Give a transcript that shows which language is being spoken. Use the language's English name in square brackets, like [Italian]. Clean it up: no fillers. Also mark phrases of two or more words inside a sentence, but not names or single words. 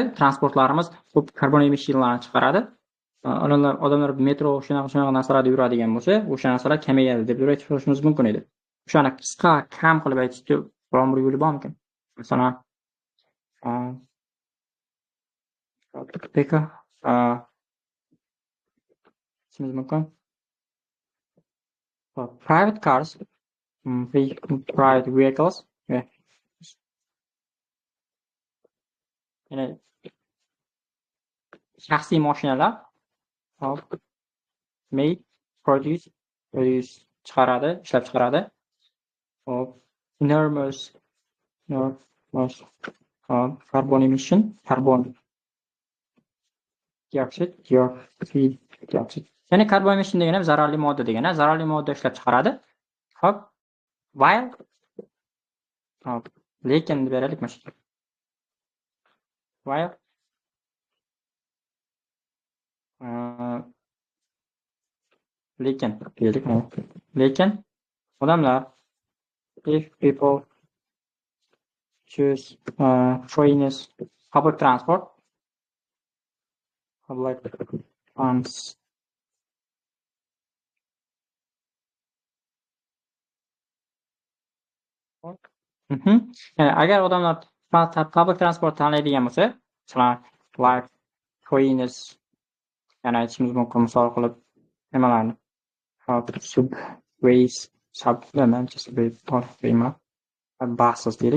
[Uzbek] Transportlarimiz ko'p karbon emissiyalarini chiqaradi. Odamlar metro shunaqa narsalarda yuradigan bo'lsa, o'sha narsalar kamayadi deb aytishimiz mumkin edi. O'shani qisqa, kam qilib aytishga biron bir yo'li bormi? Masalan, mumkin. [English] Private cars, private vehicles, [Uzbek] ya'ni shaxsiy mashinalar produce chiqaradi, ishlab chiqaradi. [English] Enormous carbon emission, carbon dioxide. [Uzbek] Ya'ni [English] carbon emission [Uzbek] degani zararli modda degani, zararli modda ishlab chiqaradi. Xo'p, while lekin deb beraylik mana shu. While lekin odamlar, [English] if people choose trains, public transport, [Uzbek] agar odamlar [English] public transport [Uzbek] tanlaydigan bo'lsa, [English] like trains [Uzbek] yana aytishimiz mumkin misol qilib nimalarni sub race sub manimcha emas buses deylik.